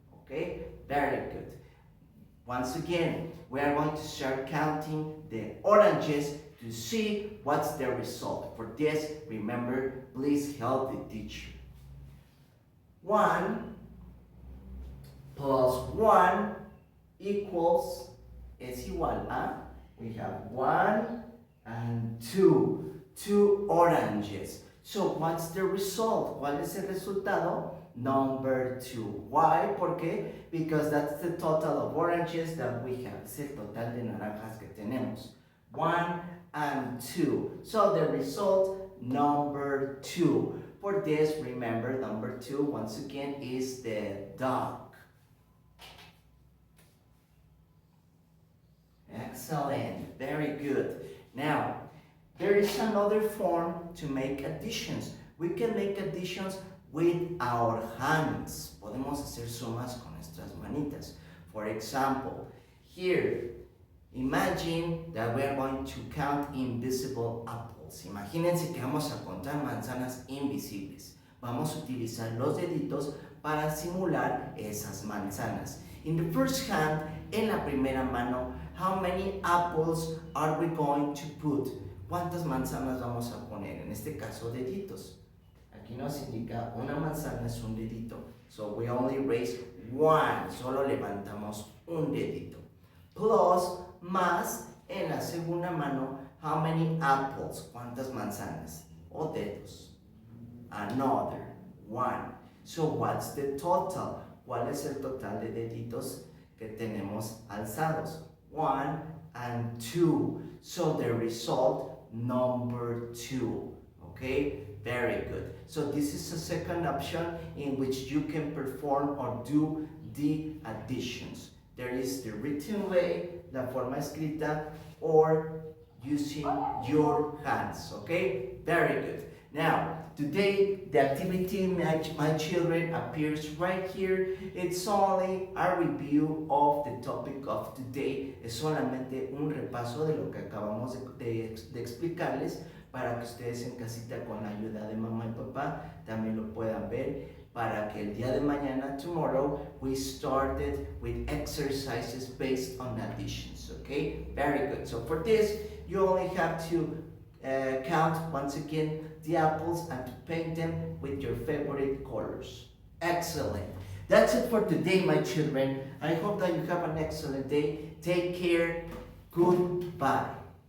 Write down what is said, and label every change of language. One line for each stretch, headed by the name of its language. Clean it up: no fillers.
English: Okay? Very good. Once again, we are going to start counting the oranges to see what's the result. For this, remember, please help the teacher. 1 plus 1 equals,
Spanish: es igual a,
English: we have 1 and 2. 2 oranges. So what's the result?
Spanish: ¿Cuál es el resultado?
English: Number 2. Why?
Spanish: ¿Por qué?
English: Because that's the total of oranges that we have.
Spanish: Es el total de naranjas que tenemos.
English: 1 and 2. So the result, number 2. For this, remember, number 2, once again, is the dog. Excellent. Very good. Now, there is another form to make additions. We can make additions with our hands.
Spanish: Podemos hacer sumas con nuestras manitas.
English: For example, here, imagine that we are going to count invisible apples.
Spanish: Imagínense que vamos a contar manzanas invisibles. Vamos a utilizar los deditos para simular esas manzanas.
English: In the first hand,
Spanish: en la primera mano,
English: how many apples are we going to put?
Spanish: ¿Cuántas manzanas vamos a poner? En este caso, deditos. Aquí nos indica una manzana es un dedito.
English: So we only raise one.
Spanish: Solo levantamos un dedito.
English: Plus,
Spanish: más, en la segunda mano,
English: how many apples?
Spanish: ¿Cuántas manzanas? O dedos.
English: Another. One. So what's the total?
Spanish: ¿Cuál es el total de deditos que tenemos alzados?
English: 1 and 2. So the result, number 2. Okay, very good. So this is a second option in which you can perform or do the additions. There is the written way,
Spanish: la forma escrita,
English: or using your hands. Okay, very good. Now, today the activity, my children, appears right here. It's only a review of the topic of today.
Spanish: Es solamente un repaso de lo que acabamos de explicarles para que ustedes en casita con la ayuda de mamá y papá también lo puedan ver, para que el día de mañana,
English: tomorrow, we started with exercises based on additions. Okay, very good. So for this, you only have to count once again the apples and to paint them with your favorite colors. Excellent. That's it for today, my children. I hope that you have an excellent day. Take care. Goodbye.